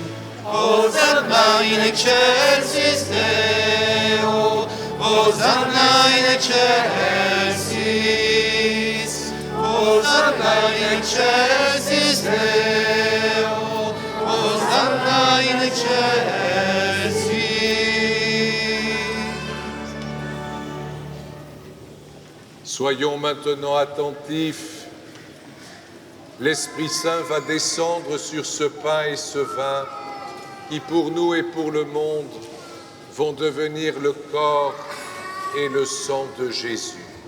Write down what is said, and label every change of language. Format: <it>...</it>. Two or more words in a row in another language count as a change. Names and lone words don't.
<la>Hosanna in excelsis Deo, Hosanna in excelsis, Hosanna in excelsis Deo, Hosanna in excelsis.</la> <fr>Soyons maintenant attentifs. L'Esprit Saint va descendre sur ce pain et ce vin qui, pour nous et pour le monde, vont devenir le corps et le sang de Jésus.</fr>